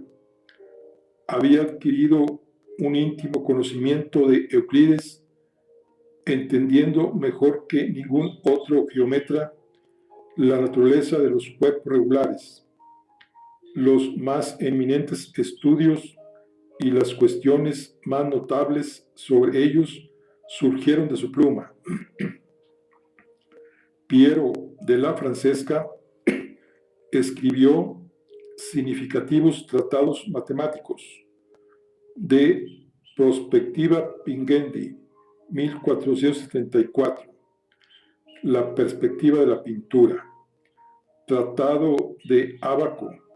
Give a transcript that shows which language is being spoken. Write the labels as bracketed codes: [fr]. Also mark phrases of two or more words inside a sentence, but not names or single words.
[es] Había adquirido un íntimo conocimiento de Euclides, entendiendo mejor que ningún otro geómetra la naturaleza de los cuerpos regulares, los más eminentes estudios y las cuestiones más notables sobre ellos surgieron de su pluma. Piero della Francesca escribió significativos tratados matemáticos de Prospectiva Pingendi, 1474, la perspectiva de la pintura, Tratado de Ábaco